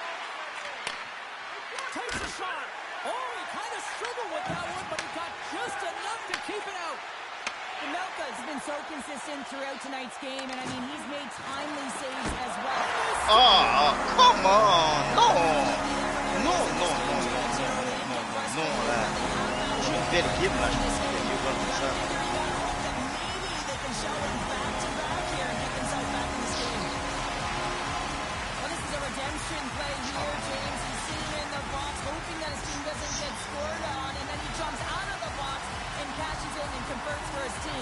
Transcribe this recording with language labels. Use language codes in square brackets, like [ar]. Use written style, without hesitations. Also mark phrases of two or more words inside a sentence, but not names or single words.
[en] Takes a shot. Oh, he kind of struggled with that one, but he got just enough to keep it out. Melka's been so consistent throughout tonight's game, and I mean, he's made timely saves as well. Oh, come on. No. [fr] Non, non, non, non, non, non, non, non, là. C'est une belle game, là. Je pense qu'il est mieux comme ça. [en] Maybe they can show him back-to-back here and get themselves back in this game. Well, this is a redemption play here, James. He's sitting in the box, hoping that his team doesn't get scored on, and then he jumps out of the box and cashes in and converts for his team.